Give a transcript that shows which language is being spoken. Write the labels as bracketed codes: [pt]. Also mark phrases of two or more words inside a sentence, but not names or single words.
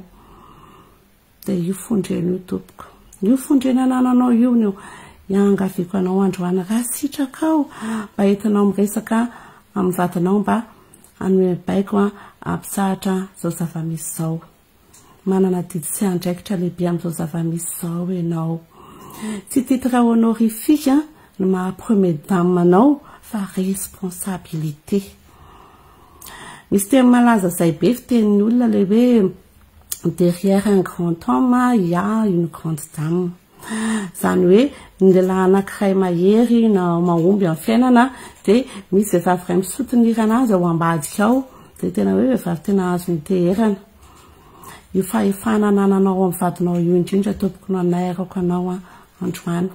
[mg] Dia io fondreny io tompoko, io fondreny anananao io no iangaviko anao androany raha sitrakao mba entinao miresaka amin'ny vatanao mba hanome baiko ampisahatra zao zavamisy zao. Manana didy sy andraikitra lehibe amin'izao zavamisy zao ianao. Tsy [fr] titre honorifique [mg] no maha [fr] premier dame [mg] anao fa responsabilité. Misy teny malaza zay be fitenin'ny olona le hoe [fr] derrière un grand homme il y a une grande dame. [mg] Zany hoe ny lehilahy anankiray mahery na mahomby amin'ny fiainana dia misy vehivavy iray misotonirana azy ao ambadika ao dia tena hoe vehivavy tena azo niteherana. Io fahefana anananao amin'ny vadinao io indrindra tompoko no anairako anao androany.